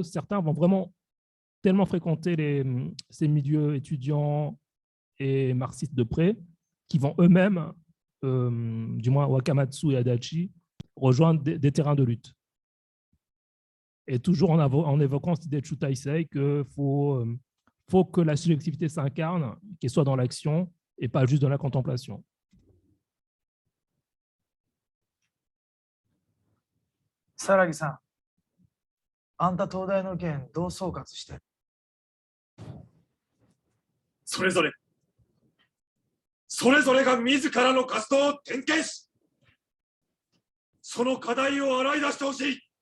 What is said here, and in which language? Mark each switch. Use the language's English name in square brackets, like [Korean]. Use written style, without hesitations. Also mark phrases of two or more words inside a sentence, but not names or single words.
[French] Certains vont vraiment tellement fréquenter ces milieux étudiants et marxistes de près, qui vont eux-mêmes, du moins Wakamatsu et Adachi, rejoindre des terrains de lutte. Et toujours en évoquant cette idée de Shutaisei qu'il faut que la subjectivité s'incarne, qu'elle soit dans l'action et pas juste dans la contemplation. [Japanese] Saragi-san, あんた東大の件どう総括してる？それぞれが自らの活動を点検し、その課題を洗い出してほしい。